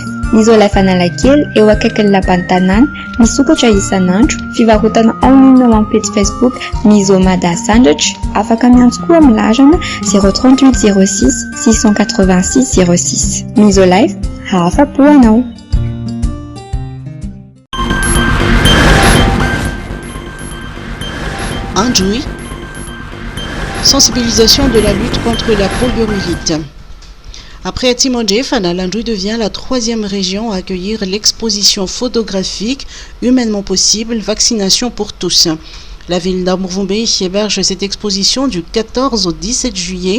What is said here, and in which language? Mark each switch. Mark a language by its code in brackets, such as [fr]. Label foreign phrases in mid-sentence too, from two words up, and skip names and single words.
[mg] Misolife Analakely eo akaikin'ny lapan'ny tanàna, misokatra isan'andro, fivarotana online ao amin'ny page Facebook Misomada Sandratra, afaka miantso koa amin'ny larana 038 06 686 06. Misolife, afa-po anao. [fr] Andjoui, sensibilisation de la lutte contre la poliomyélite. Après Timondje, Landjoui devient la 3e région à accueillir l'exposition photographique Humainement possible, vaccination pour tous. La ville d'Amourvoumbé héberge cette exposition du 14 au 17 juillet.